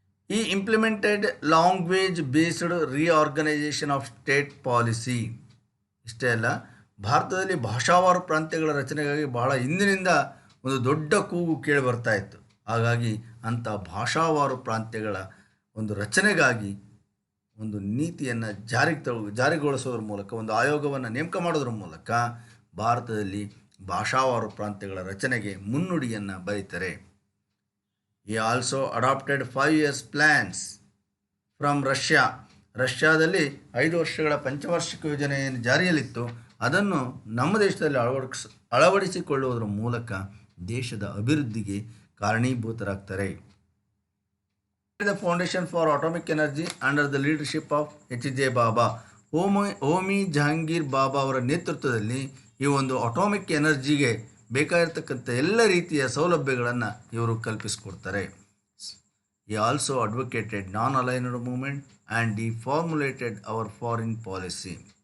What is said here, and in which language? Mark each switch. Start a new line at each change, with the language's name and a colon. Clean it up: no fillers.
English: He implemented language-based reorganization of state policy.
Kannada: ಇಷ್ಟೇ ಅಲ್ಲ, ಭಾರತದಲ್ಲಿ ಭಾಷಾವಾರು ಪ್ರಾಂತ್ಯಗಳ ರಚನೆಗಾಗಿ ಬಹಳ ಹಿಂದಿನಿಂದ ಒಂದು ದೊಡ್ಡ ಕೂಗು ಕೇಳಿ ಬರ್ತಾ ಇತ್ತು. ಹಾಗಾಗಿ ಅಂಥ ಭಾಷಾವಾರು ಪ್ರಾಂತ್ಯಗಳ ಒಂದು ರಚನೆಗಾಗಿ ಒಂದು ನೀತಿಯನ್ನು ಜಾರಿಗೊಳಿಸೋದ್ರ ಮೂಲಕ, ಒಂದು ಆಯೋಗವನ್ನು ನೇಮಕ ಮಾಡೋದ್ರ ಮೂಲಕ ಭಾರತದಲ್ಲಿ ಭಾಷಾವಾರು ಪ್ರಾಂತ್ಯಗಳ ರಚನೆಗೆ ಮುನ್ನುಡಿಯನ್ನು ಬರೀತಾರೆ.
English: he also adopted 5 years plans from
Kannada: ರಷ್ಯಾದಲ್ಲಿ 5 ವರ್ಷಗಳ ಪಂಚವಾರ್ಷಿಕ ಯೋಜನೆ ಏನು ಜಾರಿಯಲ್ಲಿತ್ತು ಅದನ್ನು ನಮ್ಮ ದೇಶದಲ್ಲಿ ಅಳವಡಿಸಿಕೊಳ್ಳುವುದರ ಮೂಲಕ ದೇಶದ ಅಭಿವೃದ್ಧಿಗೆ ಕಾರಣೀಭೂತರಾಗ್ತಾರೆ.
English: The foundation for atomic energy under the leadership of H.J.
Kannada: ಬಾಬಾ, ಹೋಮಿ ಜಹಾಂಗೀರ್ ಬಾಬಾ ಅವರ ನೇತೃತ್ವದಲ್ಲಿ ಈ ಒಂದು ಅಟಾಮಿಕ್ ಎನರ್ಜಿಗೆ ಬೇಕಾಗಿರ್ತಕ್ಕಂಥ ಎಲ್ಲ ರೀತಿಯ ಸೌಲಭ್ಯಗಳನ್ನು ಇವರು ಕಲ್ಪಿಸಿಕೊಡ್ತಾರೆ.
English: He also advocated non aligned movement and the formulated our foreign policy.